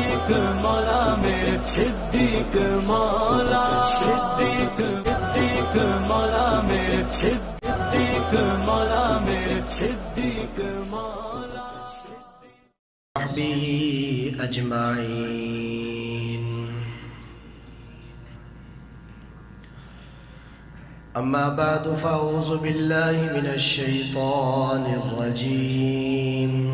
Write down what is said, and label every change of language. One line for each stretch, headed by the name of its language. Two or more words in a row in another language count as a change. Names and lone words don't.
Urdu: مولا میرے صدیق مولا صدیق صدیق مولا میرے صدیق مولا میرے صدیق مولا
Arabic: صحبه أجمعين. أما بعد فأعوذ بالله من الشيطان الرجيم.